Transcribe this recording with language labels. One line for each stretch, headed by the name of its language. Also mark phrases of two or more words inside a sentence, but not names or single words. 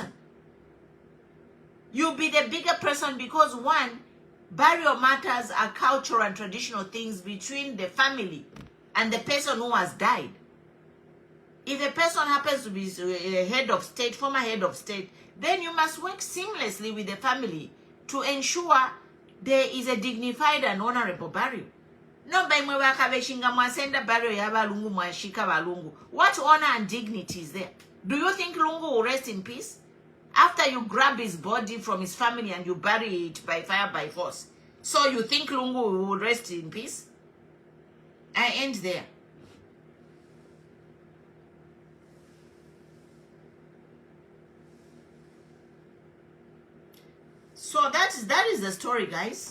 English: You'll be the bigger person because one, burial matters are cultural and traditional things between the family and the person who has died. If a person happens to be a head of state, former head of state, then you must work seamlessly with the family to ensure there is a dignified and honorable burial.
Bemba: No, by mwasenda burial yaba Lungu mwashika ba Lungu.
English: What honor and dignity is there? Do you think Lungu will rest in peace? After you grab his body from his family and you bury it by fire, by force. So you think Lungu will rest in peace? I end there. So that is the story, guys.